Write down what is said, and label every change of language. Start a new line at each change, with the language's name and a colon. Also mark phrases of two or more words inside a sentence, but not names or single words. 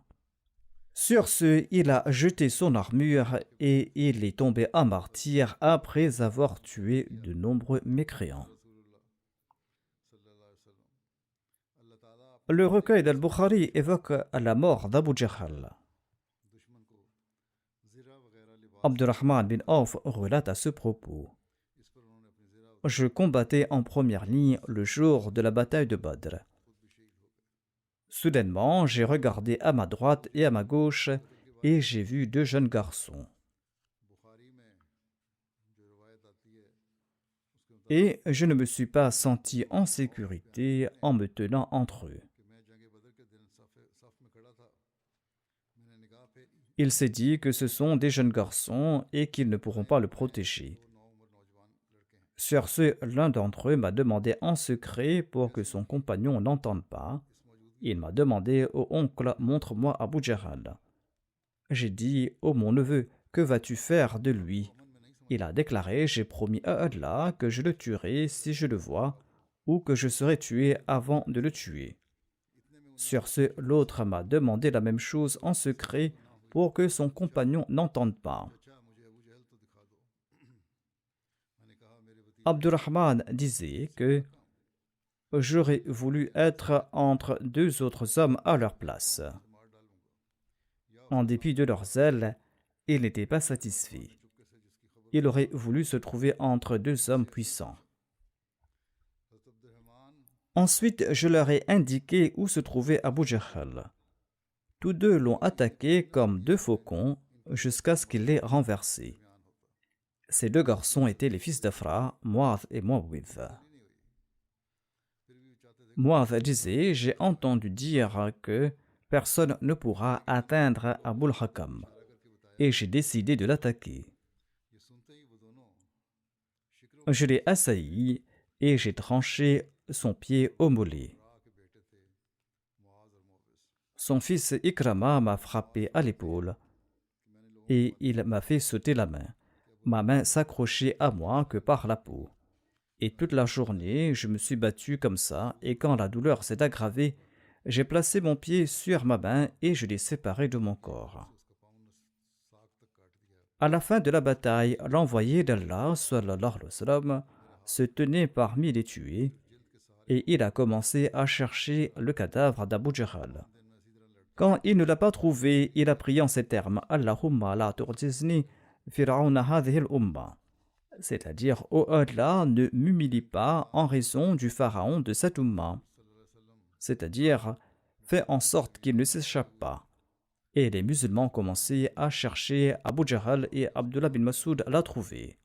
French: Sur ce, il a jeté son armure et il est tombé à martyr après avoir tué de nombreux mécréants. Le recueil d'Al-Bukhari évoque la mort d'Abu Jahl.
Hindi: दुश्मन को ज़िरा वगैरह लिबास
French: Abdurrahman bin Auf relate à ce propos:
Hindi: इस पर उन्होंने अपनी ज़िरा
French: Je combattais en première ligne le jour de la bataille de Badr. Soudainement, j'ai regardé à ma droite et à ma gauche et j'ai vu deux jeunes garçons.
Hindi: बुखारी में जो रवायत आती है उसके मुताबिक
French: Et je ne me suis pas senti en sécurité en me tenant entre eux.
Hindi: कि मैं जंग बदर के दिन सफ में खड़ा था, मैंने निगाह फेरी,
French: Il s'est dit que ce sont des jeunes garçons et qu'ils ne pourront pas le protéger.
Hindi: दो नौउम्र नौजवान लड़के हैं।
French: Sur ce, l'un d'entre eux m'a demandé en secret pour que son compagnon n'entende pas. Il m'a demandé: Ô oncle, montre-moi Abu Jahl. J'ai dit: Ô mon neveu, que vas-tu faire de lui? Il a déclaré: J'ai promis à Allah que je le tuerai si je le vois, ou que je serai tué avant de le tuer. Sur ce, l'autre m'a demandé la même chose en secret pour que son compagnon n'entende pas.
Hindi: अच्छा मुझे अबू जहल तो दिखा दो। मैंने कहा मेरे भतीजे
French: Abdurrahman disait que j'aurais voulu être entre deux autres hommes à leur place.
Hindi: मार डालूंगा।
French: En dépit de leur zèle, il n'était pas satisfait.
Hindi: चुपके से जिसकी खबर
French: Il aurait voulu se trouver entre deux hommes puissants.
Hindi: हज़रत अब्दुर्रहमान
French: Ensuite, je leur ai indiqué où se trouvait Abu Jahl. Tous deux l'ont attaqué comme deux faucons jusqu'à ce qu'il les renversé. Ces deux garçons étaient les fils d'Afra, Mu'adh et Muawwidh. Mu'adh disait: J'ai entendu dire que personne ne pourra atteindre Abul Hakam, et j'ai décidé de l'attaquer.
Hindi: ये सुनते ही वो दोनों शिकरों
French: Je l'ai assailli et j'ai tranché son pied au mollet.
Hindi: के बेटे थे मुआज और मोविस।
French: Son fils Ikrama m'a frappé à l'épaule et il m'a fait sauter la main. ma main s'accrochait à moi que par la peau. Et toute la journée, je me suis battu comme ça, et quand la douleur s'est aggravée, j'ai placé mon pied sur ma main et je l'ai séparé de mon corps. À la fin de la bataille, l'envoyé d'Allah,
Arabic: صلى الله عليه وسلم,
French: se tenait parmi les tués, et il a commencé à chercher le cadavre d'Abu Jahl. Quand il ne l'a pas trouvé, il a prié en ces termes:
Arabic: اللهم لا تعجزني فرعون هذه الأمة.
French: C'est-à-dire, ô Allah, ne m'humilie pas en raison du pharaon de cette umma. C'est-à-dire, fais en sorte qu'il ne s'échappe pas. Et les musulmans ont commencé à chercher Abu Jahl et Abdullah bin Masoud l'a trouvé.